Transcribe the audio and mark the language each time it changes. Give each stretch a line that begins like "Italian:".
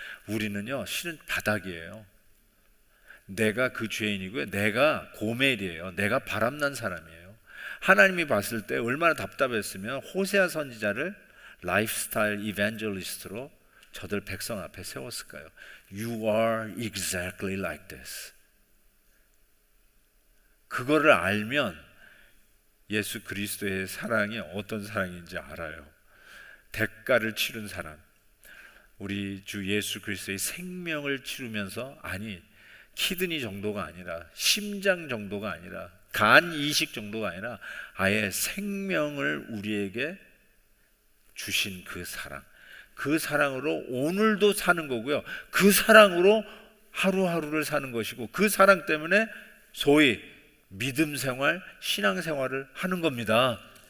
Korean: 우리는요, 실은 바닥이에요. 내가 그 죄인이고요, 내가 고멜이에요. 내가 바람난 사람이에요. 하나님이 봤을 때 얼마나 답답했으면 호세아 선지자를 라이프스타일 이벤젤리스트로 저들 백성 앞에 세웠을까요?
English: You are exactly like this.
Korean: 그거를 알면 예수 그리스도의 사랑이 어떤 사랑인지 알아요. 대가를 치른 사랑. 우리 주 예수 그리스도의 생명을 치르면서, 아니 키드니 정도가 아니라, 심장 정도가 아니라, 간 이식 정도가 아니라 아예 생명을 우리에게 주신 그 사랑, 그 사랑으로 오늘도 사는 거고요, 그 사랑으로 하루하루를 사는 것이고, 그 사랑 때문에 소위 믿음 생활, 신앙 생활을 하는 겁니다.